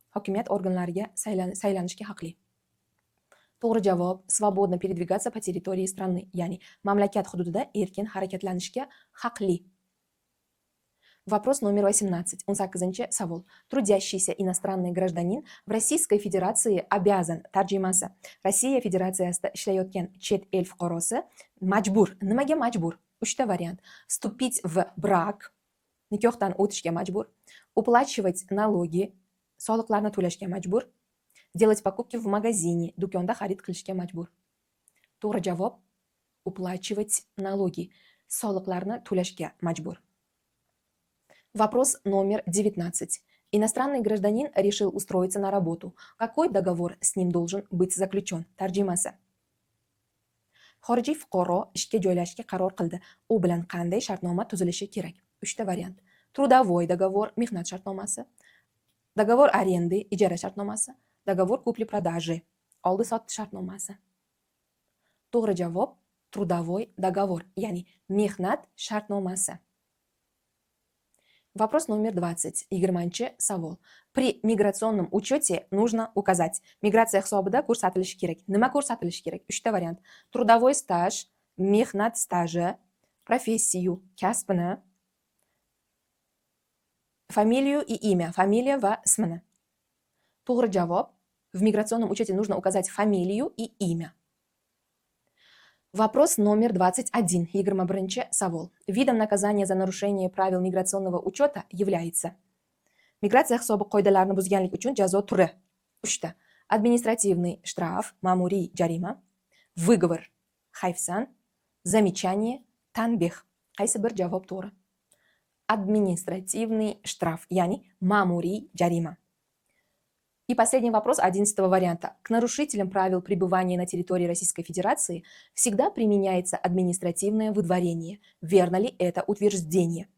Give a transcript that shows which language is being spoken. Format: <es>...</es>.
<uz>Hokimiyat organlariga saylanishga haqli. To'g'ri javob</uz> <ru>свободно передвигаться по территории страны,</ru> <uz>ya'ni mamlakat hududida erkin harakatlanishga haqli.</uz> <ru>Вопрос номер 18.</ru> <uz>18 savol.</uz> <ru>Трудящийся иностранный гражданин в Российской Federaции обязан.</ru> <uz>Tarjimasi. Rossiya Federatsiyasida ishlayotgan chet el fuqarosi majbur. Nimaga majbur? 3ta variant.</uz> <ru>Вступить в брак.</ru> <uz>Nikohdan o'tishga majbur.</uz> <ru>Уплачивать налоги.</ru> <uz>Soliqlarni to'lashga majbur.</uz> <ru>Делать покупки в магазине.</ru> <uz>Do'konda xarid qilishga majbur. To'g'ri javob</uz> <ru>уплачивать налоги.</ru> <uz>Soliqlarni to'lashga majbur.</uz> <ru>Вопрос номер 19. Иностранный гражданин решил устроиться на работу. Какой договор с ним должен быть заключен?</ru> <uz>Tarjimasi. Xorijiy fuqaro ishga joylashga qaror qildi. U bilan qanday shartnoma tuzilishi kerak? 3ta variant.</uz> <ru>Трудовой договор,</ru> <uz>mehnat shartnomasi.</uz> <ru>Договор аренды,</ru> <uz>ijara shartnomasi.</uz> <ru>Договор купли-продажи,</ru> <uz>oldi-sotdi shartnomasi. To'g'ri javob</uz> <ru>трудовой договор,</ru> <uz>ya'ni mehnat shartnomasi.</uz> <ru>Вопрос номер 20.</ru> <uz>20 savol.</uz> <ru>При миграционном учете нужно указать.</ru> <uz>Migratsiya hisobida ko'rsatilishi kerak. Nima ko'rsatilishi kerak? 3ta variant.</uz> <ru>Трудовой стаж,</ru> <uz>mehnat staji, professiyu, kasbini, familiyu</uz> <ru>и имя,</ru> <uz>familiya va ismini. To'g'ri javob</uz> <ru>В миграционном учете нужно указать фамилию и имя. Вопрос номер 21.</ru> <uz>21 savol.</uz> <ru>Видом наказания за нарушение правил миграционного учета является</ru> <uz>migratsiya hisobi qoidalarini buzganlik uchun jazo turi 3 ta.</uz> <ru>Административный штраф,</ru> <uz>ma'muriy jarima,</uz> <ru>выговор,</ru> <uz>hayfsan,</uz> <ru>замечание,</ru> <uz>tanbeh. Qaysi bir javob to'g'ri?</uz> <ru>Административный штраф,</ru> <uz>ya'ni ma'muriy jarima.</uz> <ru>И последний вопрос 11 варианта. К нарушителям правил пребывания на территории Российской Федерации всегда применяется административное выдворение. Верно ли это утверждение?</ru>